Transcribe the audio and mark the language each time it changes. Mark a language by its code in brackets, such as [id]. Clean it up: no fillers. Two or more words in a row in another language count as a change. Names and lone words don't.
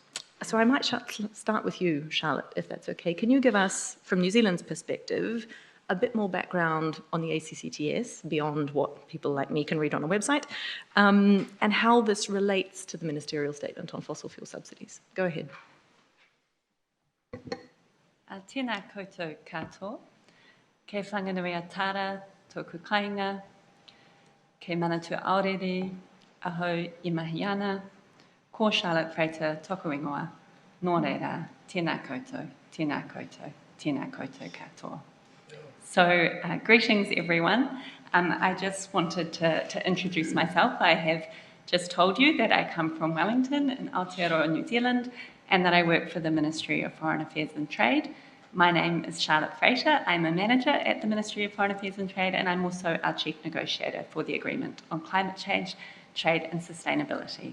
[en] So I might start with you, Charlotte, if that's okay. Can you give us, from New Zealand's perspective, a bit more background on the ACCTS beyond what people like me can read on a website, and how this relates to the ministerial statement on fossil fuel subsidies? Go ahead. [mi] Tēnā koutou katoa, kei whanganui tara tōku kāinga, kei Manatū Aorere, ahau I Mahiana, ko Charlotte Frater tōku ingoa, nō reira, tēnā koutou, tēnā koutou, tēnā koutou katoa. [en] So, greetings everyone. I just wanted to introduce myself. I have just told you that I come from Wellington in Aotearoa, New Zealand, and that I work for the Ministry of Foreign Affairs and Trade. My name is Charlotte Frater. I'm a manager at the Ministry of Foreign Affairs and Trade, and I'm also our chief negotiator for the Agreement on Climate Change, Trade and Sustainability.